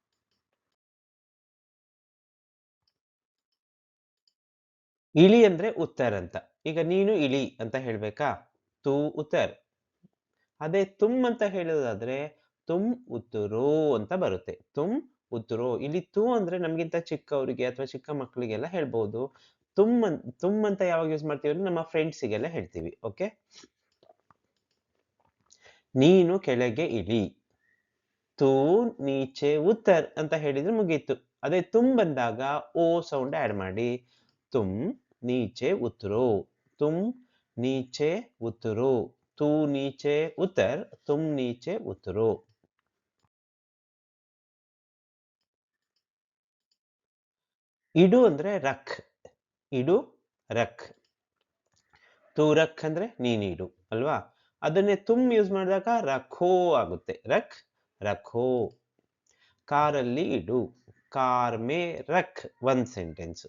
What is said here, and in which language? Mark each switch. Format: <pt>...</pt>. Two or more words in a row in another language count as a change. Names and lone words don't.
<kn>ಇಳಿ ಅಂದ್ರೆ ಉತ್ತರ ಅಂತ ಈಗ ನೀನು ಇಳಿ ಅಂತ ಹೇಳ್ಬೇಕಾ</kn> <hi>तू उतर</hi> <kn>ಅದೇ ತುಮ್ ಅಂತ ಹೇಳೋದಾದ್ರೆ</kn> <hi>तुम उतरो</hi> <kn>ಅಂತ ಬರುತ್ತೆ</kn> <hi>तुम उतरो</hi> <kn>ಇಲ್ಲಿ ತೂ ಅಂದ್ರೆ ನಮ್ಗಿಂತ ಚಿಕ್ಕವರಿಗೆ ಅಥವಾ ಚಿಕ್ಕ ಮಕ್ಕಳಿಗೆಲ್ಲ ಹೇಳ್ಬಹುದು ತುಮ್ ಅಂತ ಯಾವಾಗ ಯೂಸ್ ಮಾಡ್ತೀವಿ ಅಂದ್ರೆ ನಮ್ಮ ಫ್ರೆಂಡ್ಸಿಗೆಲ್ಲ ಹೇಳ್ತೀವಿ ಓಕೆ ನೀನು ಕೆಳಗೆ ಇಳಿ</kn> <hi>तू नीचे उतर</hi> <kn>ಅಂತ ಹೇಳಿದ್ರೆ ಮುಗೀತು ಅದೇ</kn> <hi>ತುಮ್</hi> <kn>ಬಂದಾಗ ಓ</kn> <en>sound add</en> <hi>ಮಾಡಿ तुम नीचे उतरो तुम नीचे उतरो तू नीचे उतर तुम नीचे उतरो</hi> <kn>ಇಡು ಅಂದ್ರೆ ರಕ್ ಇಡು</kn> <hi>रख तू रख</hi> <kn>ಅಂದ್ರೆ ನೀನಿಡು ಅಲ್ವಾ ಅದನ್ನೇ ತುಮ್ ಯೂಸ್ ಮಾಡಿದಾಗ ರಖೋ ಆಗುತ್ತೆ</kn> <hi>रख रखो</hi> <kn>ಕಾರಲ್ಲಿ ಇಡು</kn> <hi>कार में रख</hi> <kn>ಒಂದ್ ಸೆಂಟೆನ್ಸ್.</kn>